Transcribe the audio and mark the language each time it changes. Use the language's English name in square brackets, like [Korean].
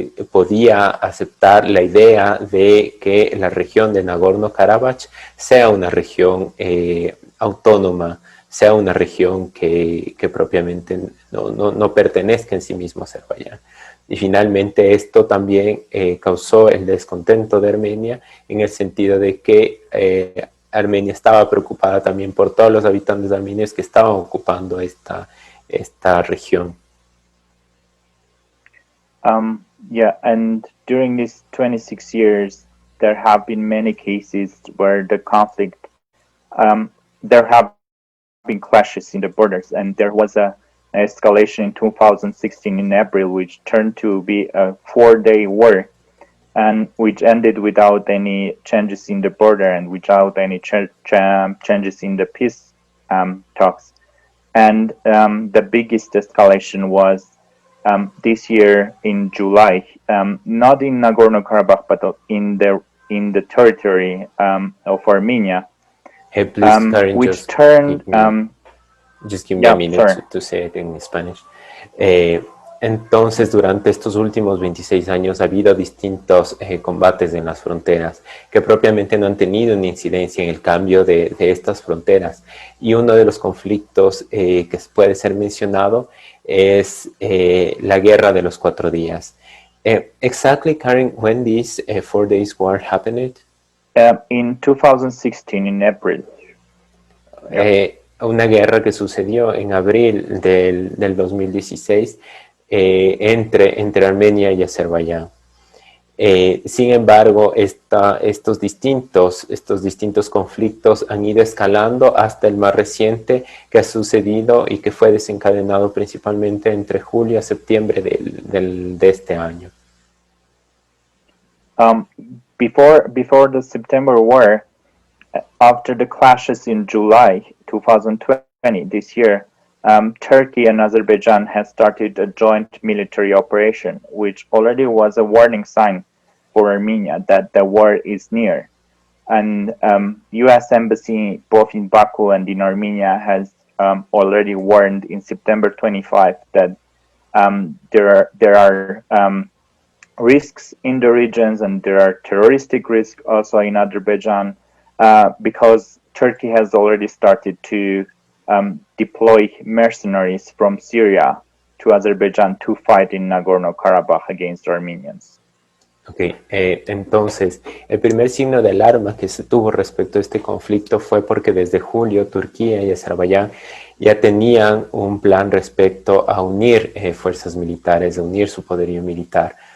[Spanish] podía aceptar la idea de que la región de Nagorno Karabaj sea una región autónoma, sea una región que propiamente no pertenezca en sí mismo a Azerbaiyán. Y finalmente esto también causó el descontento de Armenia, en el sentido de que Armenia estaba preocupada también por todos los habitantes armenios que estaban ocupando esta región. [English] Yeah, and during these 26 years, there have been many cases where the conflict, there have been clashes in the borders, and there was an escalation in 2016 in April, which turned to be a 4-day war, and which ended without any changes in the border and without any changes in the peace talks. And the biggest escalation was this year in July, not in Nagorno Karabakh, but in the territory of Armenia. Hey, please, Karen, which turned... Just give me a minute to say it in Spanish. [Spanish] Entonces, durante estos últimos 26 años ha habido distintos combates en las fronteras que propiamente no han tenido una incidencia en el cambio de estas fronteras. Y uno de los conflictos que puede ser mencionado es la Guerra de los 4 días. [English] Exactly, Karen, when this 4 days war happened? In 2016, in April. [Spanish] Una guerra que sucedió en abril del 2016 entre Armenia y Azerbaiyán. Sin embargo, estos distintos conflictos han ido escalando hasta el más reciente que ha sucedido y que fue desencadenado principalmente entre julio a septiembre de este año. [English] Before the September war, after the clashes in July 2020, this year, Turkey and Azerbaijan has started a joint military operation, which already was a warning sign for Armenia that the war is near. And U.S. Embassy both in Baku and in Armenia has already warned in September 25 that there are risks in the regions, and there are terroristic risks also in Azerbaijan, because Turkey has already started to deploy mercenaries from Syria to Azerbaijan to fight in Nagorno Karabakh against Armenians. Ok, [Spanish] entonces, el primer signo de alarma que se tuvo respecto a este conflicto fue porque desde julio Turquía y Azerbaiyán ya tenían un plan respecto a unir fuerzas militares, a unir su poderío militar.